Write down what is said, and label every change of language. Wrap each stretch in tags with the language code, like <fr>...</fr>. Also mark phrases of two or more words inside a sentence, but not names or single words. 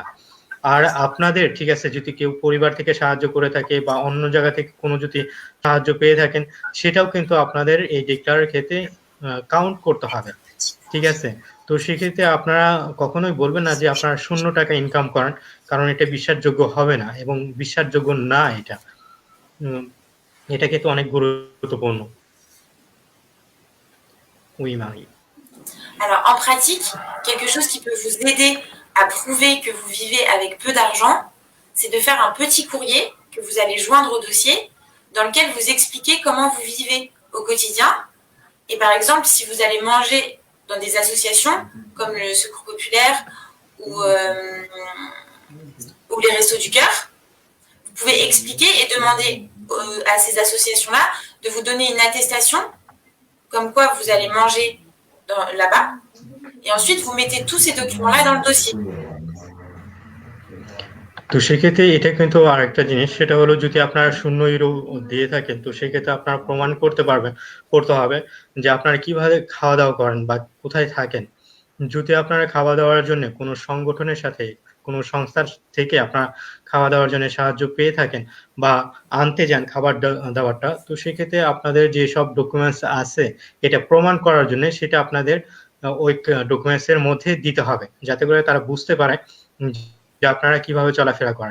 <bn>আর আপনাদের, ঠিক আছে, যদি কেউ পরিবার থেকে সাহায্য করে থাকে বা অন্য জায়গা থেকে কোনো যদি সাহায্য পেয়ে থাকেন, সেটাও কিন্তু আপনাদের এই ডিক্লেয়ারের ক্ষেত্রে কাউন্ট করতে হবে, ঠিক আছে। তো সেক্ষেত্রে আপনারা কখনোই বলবেন না যে আপনারা 0 টাকা ইনকাম করেন, কারণ এটা বিশ্বাসযোগ্য হবে না এবং বিশ্বাসযোগ্য না এটা। এটা কিন্তু অনেক গুরুত্বপূর্ণ।</bn> <fr>Oui, Marie. Alors, en pratique, quelque chose qui peut vous aider à prouver que vous vivez avec peu d'argent, c'est de faire un petit courrier que vous allez joindre au dossier dans lequel vous expliquez comment vous vivez au quotidien. Et par exemple, si vous allez manger dans des associations comme le Secours Populaire ou les Restos du Cœur, vous pouvez expliquer et demander à ces associations-là de vous donner une attestation comme quoi vous allez manger là-bas. Et ensuite, vous mettez tous ces documents-là dans le dossier.</fr> <bn>তো সেক্ষেত্রে এটা কিন্তু আরেকটা জিনিস, সেটা হলো যদি আপনারা 0 ইউরো দিয়ে থাকেন তো সেক্ষেত্রে আপনারা প্রমাণ করতে হবে যে আপনারা কিভাবে খাওয়া দাওয়া করেন বা কোথায় থাকেন। যদি আপনারা খাওয়া দাওয়ার জন্য কোনো সংগঠনের সাথে, কোনো সংস্থার থেকে আপনারা খাওয়া দাওয়ার জন্য সাহায্য পেয়ে থাকেন বা আনতে যান খাবার দাবারটা, তো সেক্ষেত্রে আপনাদের যে সব ডকুমেন্টস আছে এটা প্রমাণ করার জন্য সেটা আপনাদের ওই ডকুমেন্টস এর মধ্যে দিতে হবে, যাতে করে তারা বুঝতে পারে যে আপনারা কিভাবে চলাফেরা করেন।</bn>